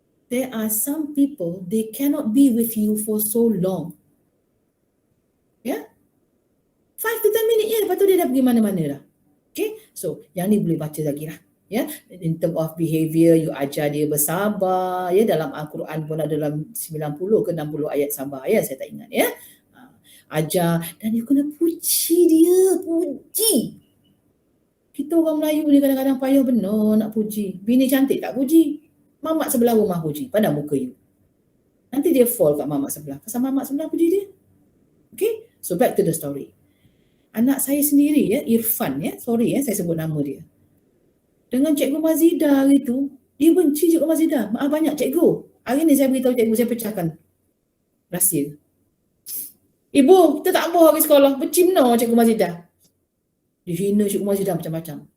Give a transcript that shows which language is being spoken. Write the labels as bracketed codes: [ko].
[en] There are some people, they cannot be with you for so long. [ms] 5 to 10 minit je, lepas tu dia dah pergi mana-mana dah. Okay, so yang ni boleh baca lagi lah. [en] In term of behavior, [ms] you ajar dia bersabar. Dalam Al-Quran pun ada dalam 90 ke 60 ayat sabar. Saya tak ingat. Ajar dan you kena puji dia. Puji. Kita orang Melayu ni kadang-kadang payah benar nak puji. Bini cantik tak puji. Mamak sebelah rumah puji. Pandang muka you. Nanti dia fall kat mamak sebelah. Pasal mamak sebelah puji dia. [en] Okay, so back to the story. [ms] Anak saya sendiri Irfan sorry saya sebut nama dia. Dengan Cikgu Mazidah hari tu, dia benci Cikgu Mazidah. Maaf banyak cikgu. Hari ni saya beritahu cikgu, saya pecahkan rahsia. Ibu, kita tak mau pergi sekolah. Benci benar Cikgu Mazidah. Dihina Cikgu Mazidah macam-macam.